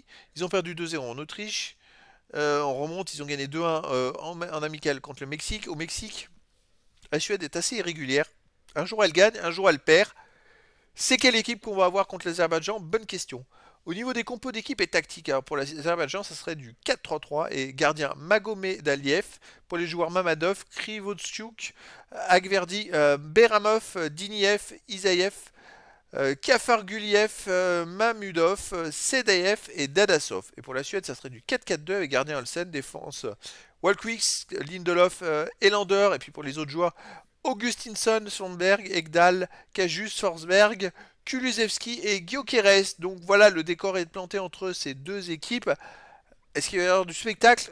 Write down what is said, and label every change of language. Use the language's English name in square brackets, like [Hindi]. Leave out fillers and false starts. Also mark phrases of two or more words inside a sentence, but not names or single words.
[French] Ils ont perdu 2-0 en Autriche. On remonte, ils ont gagné 2-1 en amical contre le Mexique. Au Mexique, la Suède est assez irrégulière. Un jour elle gagne, un jour elle perd. C'est quelle équipe qu'on va avoir contre l'Azerbaïdjan? Bonne question. Au niveau des compos d'équipe et tactique, alors pour l'Azerbaïdjan, ça serait du 4-3-3 et gardien Magomedaliev. Pour les joueurs Mamadov, Krivostiuk, Agverdi, Beramov, Diniev, Isaev, Kafarguliev, Mamudov, Sedaev et Dadasov. Et pour la Suède, ça serait du 4-4-2 avec gardien Olsen, défense Walkwix, Lindelof, Elander. Et puis pour les autres joueurs, Augustinsson, Sondberg, Ekdal, Kajus, Forsberg, Kulusevski et Gyökeres. Donc voilà, le décor est planté entre ces deux équipes. Est-ce qu'il va y avoir du spectacle?